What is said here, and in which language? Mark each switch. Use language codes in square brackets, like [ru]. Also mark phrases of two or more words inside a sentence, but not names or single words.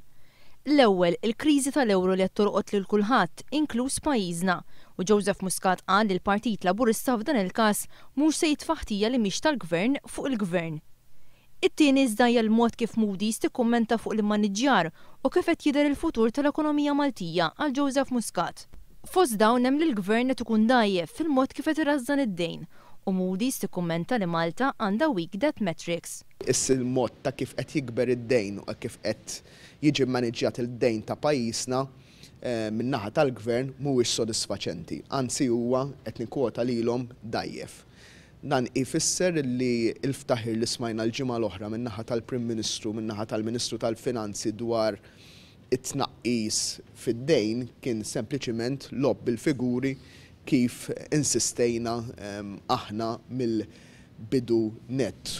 [mt] L-ewwel, il-kriżi tal-ewro li qed torqod lil kulħadd, inkluż pajjiżna, u Joseph Muscat qal li l-Partit Laburista f'dan il-każ mhux se jitfaħtija li mhix tal-Gvern fuq il-Gvern. It-tieni żdajja l-mod kif Moody's tikkummenta fuq l-immaniġġjar u kif qed jidher il-futur tal-ekonomija Maltija għal Joseph Muscat. Fost dawn hemm li l-Gvern qed ikun dajjef fil-mod kif qed irażżan id-dejn u Moody's tikkummenta li Malta għandha [en] weak debt metrics. [mt] Il-mod ta' kif qed jikber id-dejn u kif qed jiġi mmaniġġjat il-dejn ta' pajjiżna min-naħa tal-Gvern mhuwiex sodisfaċenti, anzi huwa qed nikkwota lilhom dajjef. Dan ifisser li l-ftaħir li smajna l-ġimgħa l-oħra min-naħa tal-Prim Ministru, min-naħa tal-Ministru tal-Finanzi dwar it-tnaqqis fid-dejn kien sempliċiment lob bil-figuri kif insistejna aħna mill-bidu net.